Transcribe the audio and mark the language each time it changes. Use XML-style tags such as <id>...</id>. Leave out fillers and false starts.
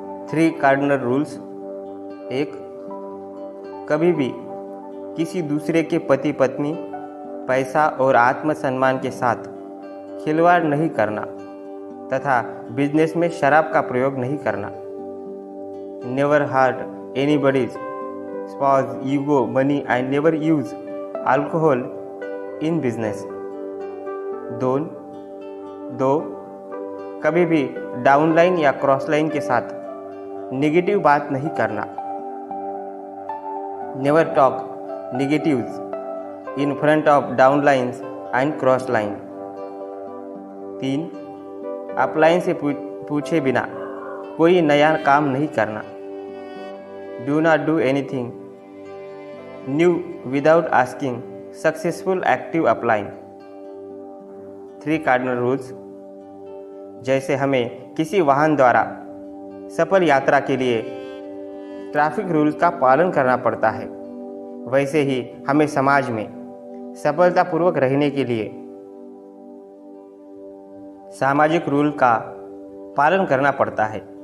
<hi>3 cardinal rules. 1, कभी भी किसी दूसरे के पति पत्नी, पैसा और आत्मसम्मान के साथ खिलवाड़ नहीं करना तथा बिजनेस में शराब का प्रयोग नहीं करना।</hi> <en>Never hurt anybody's spouse, ego, money and never use alcohol in business.</en> <hi>2, कभी भी डाउनलाइन या क्रॉसलाइन के साथ नेगेटिव बात नहीं करना।</hi> <en>Never talk negatives in front of downlines and crossline.</en> <hi>3, upline से पूछे बिना कोई नया काम नहीं करना।</hi> <en>Do not do anything new without asking successful active upline।</en> <hi>3 cardinal rules. जैसे हमें किसी वाहन द्वारा सफल यात्रा के लिए ट्रैफिक रूल का पालन करना पड़ता है, वैसे ही हमें समाज में सफलतापूर्वक रहने के लिए सामाजिक रूल का पालन करना पड़ता है।</hi>